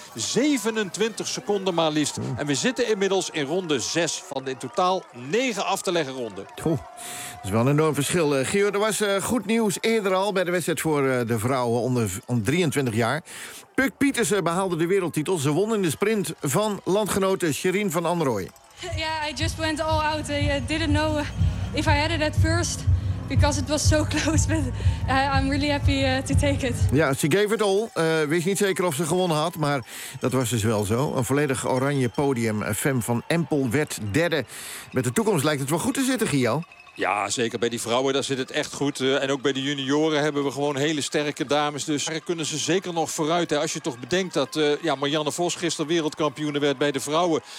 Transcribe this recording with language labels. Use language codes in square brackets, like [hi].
[nl] 27 seconden maar liefst. En we zitten inmiddels in ronde 6 van de in totaal 9 af te leggen ronden. Dat is wel een enorm verschil. Gio, er was goed nieuws eerder al bij de wedstrijd voor de vrouwen om 23 jaar. Puk Pietersen behaalde de wereldtitel. Ze won in de sprint van landgenote Shirin van Anrooy. [en] Ja, yeah, I just went all out. I didn't know if I had it at first. Because it was so close. But I'm really happy to take it. [nl] Ja, ze [en] gave it all. [nl] Wist niet zeker of ze gewonnen had, maar dat was dus wel zo. Een volledig oranje podium. Fem van Empel werd 3e. Met de toekomst lijkt het wel goed te zitten, Gio. Ja, zeker bij die vrouwen, daar zit het echt goed. En ook bij de junioren hebben we gewoon hele sterke dames. Dus daar kunnen ze zeker nog vooruit. Hè. Als je toch bedenkt dat Marianne Vos gisteren wereldkampioen werd bij de vrouwen.